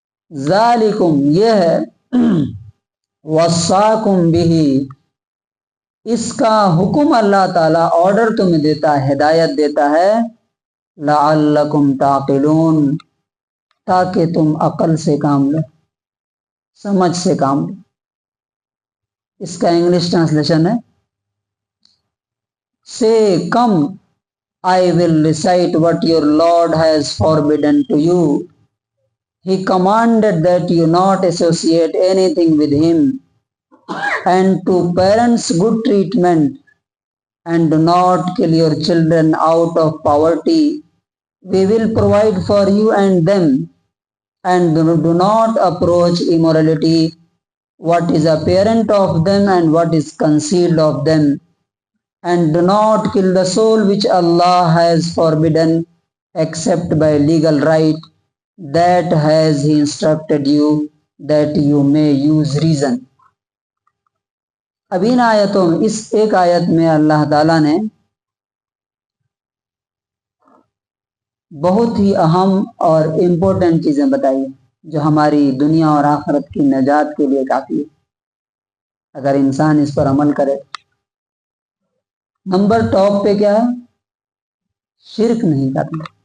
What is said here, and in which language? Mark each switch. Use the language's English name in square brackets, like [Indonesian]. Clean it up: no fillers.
[Arabic] ذالکم [Urdu] یہ ہے [Arabic] وصاکم بہی [Urdu] اس کا حکم اللہ تعالیٰ آرڈر تمہیں دیتا ہے ہدایت دیتا ہے [Arabic] لعلکم تعقلون [Urdu] تاکہ تم عقل سے کام لو سمجھ سے کام لو. اس کا انگلش ٹرانسلیشن ہے [English] Say, come, I will recite what your Lord has forbidden to you. He commanded that you not associate anything with him, and to parents good treatment, and do not kill your children out of poverty. We will provide for you and them, and do not approach immorality, what is apparent of them and what is concealed of them. And do not kill the soul which Allah has forbidden except by legal right, that has He instructed you that you may use reason. [Urdu] اب ان آیتوں میں اس ایک آیت میں اللہ تعالیٰ نے بہت ہی اہم اور امپورٹنٹ چیزیں بتائی جو ہماری دنیا اور آخرت کی نجات کے لیے کافی ہے اگر انسان اس پر عمل کرے۔ نمبر ٹاپ پہ کیا ہے؟ شرک نہیں کرنا۔